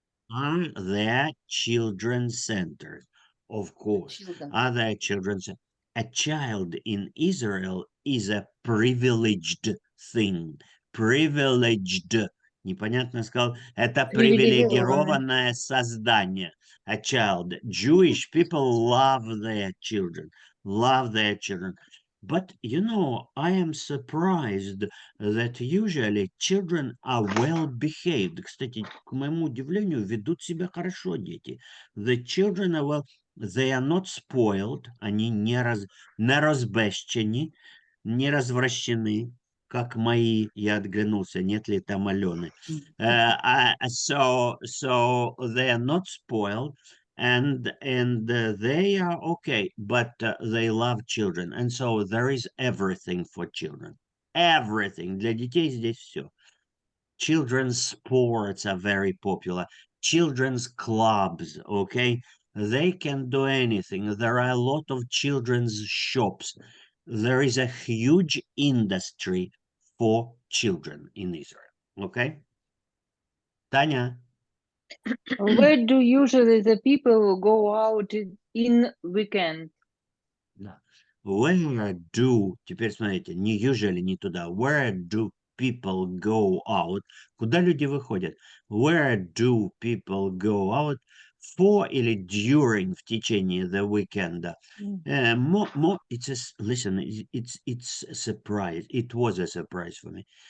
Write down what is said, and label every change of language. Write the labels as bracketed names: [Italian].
[English] Are there children centers? Of course. Children. Are there children centers? A child in Israel is a privileged thing. [Russian] Privileged. Непонятно сказал. Это привилегированное создание. [English] A child. Jewish people love their children. Love their children. But, you know, I am surprised that usually children are well behaved. [Russian] Кстати, к моему удивлению, ведут себя хорошо дети. [English] The children are well, they are not spoiled, [Russian] они не разбещены, не развращены, как мои, я отглянулся, нет ли там Алены. [English] So they are not spoiled, and they are okay, but they love children, and so there is everything for children. Everything. [Russian] Для детей здесь все. [English] Children's sports are very popular. Children's clubs, okay? They can do anything. There are a lot of children's shops. There is a huge industry for children in Israel, okay? Tanya? Where do usually the people go out in weekend? [Russian] Да. [English] Where do, [Russian] теперь смотрите, не usually, не туда. [English] Where do people go out? [Russian] Куда люди выходят? [English] Where do people go out for [Russian] или [English] during, [Russian] в течение [English] the weekend? It's a, listen, it's a surprise. It was a surprise for me.